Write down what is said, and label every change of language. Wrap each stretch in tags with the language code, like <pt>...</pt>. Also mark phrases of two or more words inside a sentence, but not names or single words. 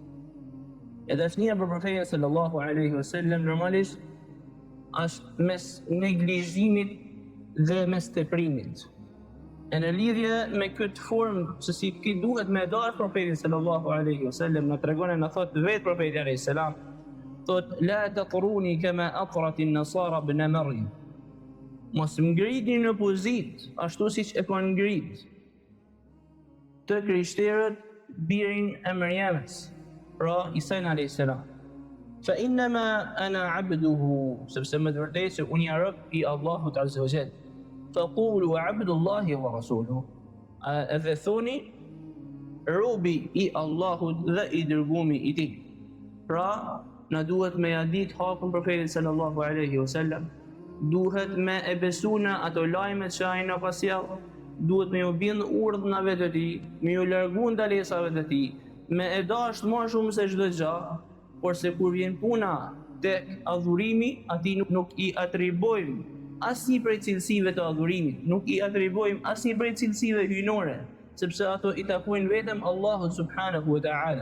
<sq>E dashnia për profetin</sq> <ar>صلى الله عليه وسلم</ar> <sq>normalisht është mes neglizhimit dhe mes teprimit. E në lidhje me këtë formë se si ki duhet me dash profetin</sq> <ar>صلى الله عليه وسلم,</ar> <sq>na tregon e na thot vetë profeti</sq> <ar>عليه السلام,</ar> <sq>thot:</sq> <ar>"لا تطروني كما أطرت النصارى ابن مريم."</ar> <sq>Mos më ngritni në pozit ashtu siç e kanë ngrit të krishterët birin e Mërjemës, pra Isa</sq> <ar>عليه السلام. فإنما أنا عبده,</ar> <sq>sepse më vërtet se unë jam rob i Allahut</sq> <ar>عز وجل. فقولوا عبد الله ورسوله.</ar> <sq>Edhe thoni robi i Allahut dhe i dërgumi i tij. Pra, na duhet me ja dit hakun profetit</sq> <ar>صلى الله عليه وسلم,</ar> <sq>duhet me e besu në ato lajmet që ai na ka sjell, duhet me ju bind urdhnave të tij, me ju largu ndalesave të tij, me e dashur më shumë se çdo gjë, por se kur vjen puna tek adhurimi, atij nuk i atribojmë asnjë prej cilësive të adhurimit, nuk i atribojmë asnjë prej cilësive hyjnore, sepse ato i takojnë vetëm Allahut</sq> <ar>سبحانه وتعالى.</ar>